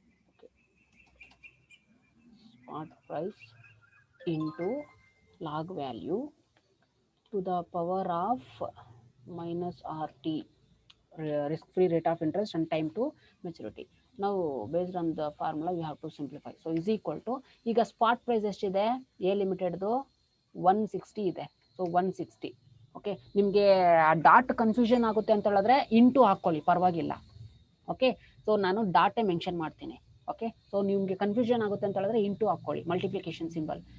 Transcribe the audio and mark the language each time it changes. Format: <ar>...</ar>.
<en>Okay, spot price into log value to the power of minus RT, risk free rate of interest and time to maturity. Now based on the formula we have to simplify. So is equal to,</en> <kn>ಈಗ spot price ಎಷ್ಟಿದೆ, A ಲಿಮಿಟೆಡ್ದು 160 ಇದೆ. So 160. Okay, ನಿಮಗೆ dot confusion ಆಗುತ್ತೆ ಅಂತ ಹೇಳಿದ್ರೆ into ಹಾಕೊಳ್ಳಿ, ಪರವಾಗಿಲ್ಲ. Okay, so ನಾನು ಡಾಟೇ ಮೆನ್ಷನ್ ಮಾಡ್ತೀನಿ. ಓಕೆ, ಸೊ ನಿಮಗೆ ಕನ್ಫ್ಯೂಷನ್ ಆಗುತ್ತೆ ಅಂತ ಹೇಳಿದ್ರೆ ಇಂಟು ಹಾಕೊಳ್ಳಿ, ಮಲ್ಟಿಪ್ಲಿಕೇಶನ್ ಸಿಂಬಲ್.</kn>